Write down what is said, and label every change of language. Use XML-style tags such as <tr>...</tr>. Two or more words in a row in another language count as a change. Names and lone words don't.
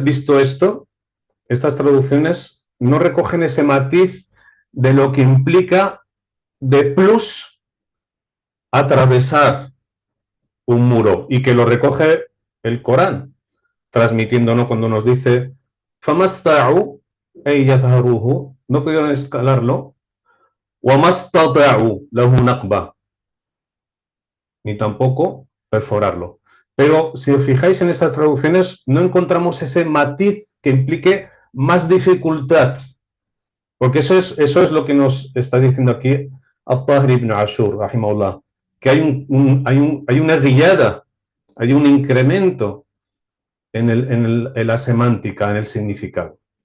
<es>visto esto, estas traducciones no recogen ese matiz de lo que implica de plus atravesar un muro, y que lo recoge el Corán, transmitiéndonos cuando nos dice</es> <ar>فما اسطاعوا يظهروه,</ar> <es>no pudieron escalarlo,</es> <ar>وما استطاعوا له نقبا,</ar> <es>ni tampoco perforarlo. Pero si os fijáis en estas traducciones, no encontramos ese matiz que implique más dificultad, porque eso es lo que nos está diciendo aquí At-Tahir ibn Ashur, rahimahullah, que hay una ziyada, hay un incremento en la semántica, en el significado.</es>